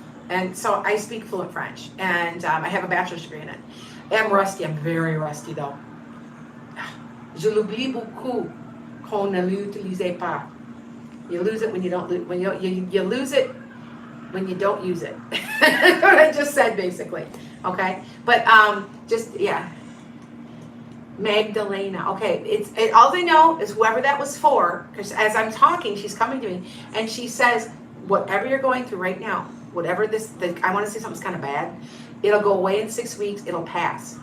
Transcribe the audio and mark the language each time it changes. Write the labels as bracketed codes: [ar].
[en] And so I speak fluent French, and I have a bachelor's degree in it. I'm rusty. I'm very rusty, though. [fr] Je l'oublie beaucoup qu'on ne l'utilise pas. [en] You lose it when you don't lose. When you lose it when you don't use it. That's what I just said, basically. Okay, but yeah. Magdalena. Okay, all they know is whoever that was for, because as I'm talking, she's coming to me, and she says, whatever you're going through right now, whatever I want to say something's kind of bad, it'll go away in 6 weeks, it'll pass.